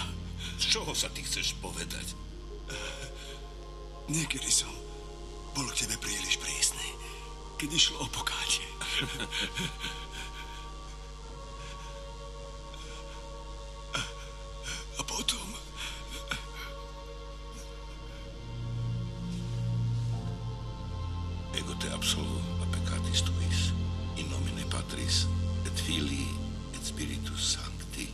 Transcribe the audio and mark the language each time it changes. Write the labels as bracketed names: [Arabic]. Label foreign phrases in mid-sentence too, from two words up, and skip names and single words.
[Slovak] Z čoho sa ty chceš povedať? Niekedy som bol k tebe príliš prísny, keď išlo o pokátie. A potom... [Latin] Ego te absolvo a peccatis tuis, in nomine Patris, et Filii, et Spiritus Sancti.